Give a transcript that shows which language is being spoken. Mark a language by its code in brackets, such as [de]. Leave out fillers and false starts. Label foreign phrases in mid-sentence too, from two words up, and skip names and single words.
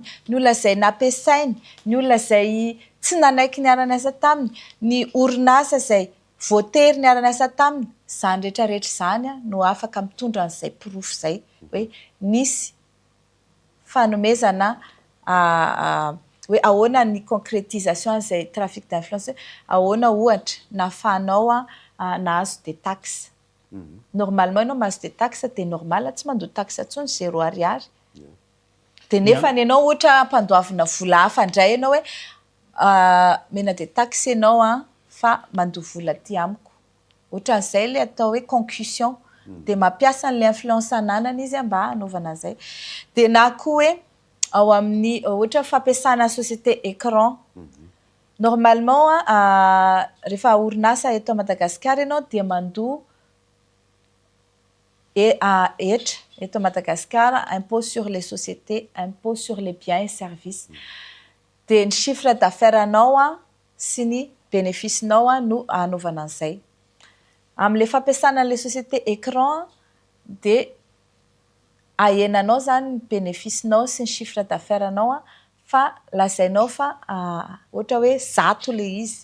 [mg] ny olona izay nampiasainy, ny olona izay tsy nanaiky niara-niasa taminy, ny orinasa izay voatery niara-niasa taminy, zany rehetrarehetra zany no afaka mitondra an'izay porofo zay hoe nisy fanomezana hoe ahoana ny concrétisation an'izay [fr] trafic d'influence, [mg] ahoana ohatra nahafahanao nahazo [fr] des taxes. [mg] Normalement ianao mahazo [fr] des taxes [mg] dia normal tsy mandoa taxe intsony 0 ariary. Dia nefa ianao ohatra mpandoavina vola hafa indray ianao hoe mena [fr] des taxes [mg] ianao fa mandoa vola aty amiko. Ohatran'izay le atao hoe concussion dia mampiasa an'ilay influence ananany izy mba hanaovana an'izay. Dia na koa hoe ao amin'ny ohatra fampiasana [fr] société écran. [mg] Normalement rehefa orinasa eto Madagasikara ianao dia mandoa etra eto Madagasikara [fr] impôt sur les sociétés, impôt sur les biens et services. [mg] Dia ny [fr] chiffre d'affaires [mg] anao sy ny bénéfice-nao no hanaovana an'izay. Amin'ilay fampiasana an'ilay [fr] société écran [mg] dia ahenanao zany ny bénéfice-nao sy ny [fr] chiffre d'affaires [mg] anao fa lazainao fa ohatra hoe 100 le izy.